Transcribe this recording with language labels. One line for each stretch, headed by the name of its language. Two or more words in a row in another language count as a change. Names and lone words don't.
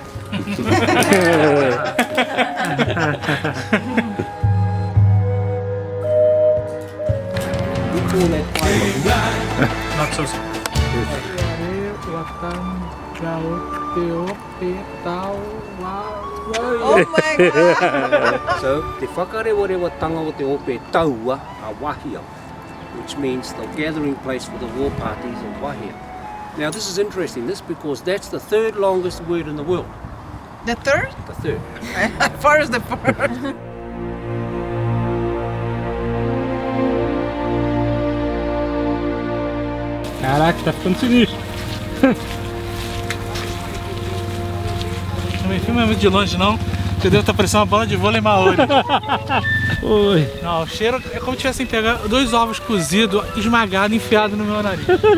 English: Not so simple. So,
Māori: te whakarewarewa tanga o te ope taua a wahia,
English: which means the gathering place for the war parties of wahia. Now this is interesting, because that's the third longest word in the world. The third? The third. As far as the first.
Portuguese: Caraca, tá ficando sinistro. Não me filma muito de longe não, porque deve estar parecendo uma bola de vôlei maori. Oi. Não, o cheiro é como se tivessem pegado 2 ovos cozidos, esmagados, enfiados no meu nariz.